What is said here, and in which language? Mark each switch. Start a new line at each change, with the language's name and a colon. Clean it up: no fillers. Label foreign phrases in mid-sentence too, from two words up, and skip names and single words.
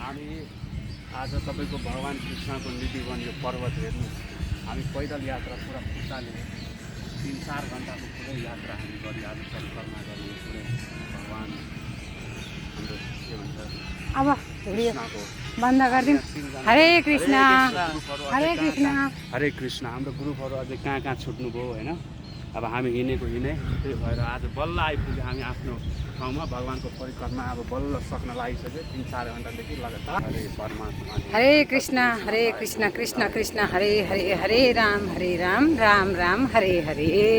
Nepali: हामी आज तपाईँको भगवान कृष्णको निधि वन यो पर्वत हेर्नु। हामी पैदल यात्रा पुरा खुट्टाले 3-4 घन्टाको पुरै यात्रा हामी गरी आज परिक्रमा गर्ने पुरै भगवान हाम्रो के भन्छ अब बन्द गरिदिउँ। हरे कृष्ण हरे कृष्ण हरे कृष्ण। हाम्रो ग्रुपहरू अझै कहाँ छुट्नुभयो होइन। अब हामी हिँडेको त्यही भएर आज बल्ल आइपुग्यो हामी आफ्नो ठाउँमा। भगवानको परिक्रमा अब बल्ल सक्न लागिसक्यो। 3-4 घन्टादेखि लगातार। हरे परमात्मा। हरे कृष्ण कृष्ण कृष्ण हरे हरे हरे राम राम राम हरे हरे।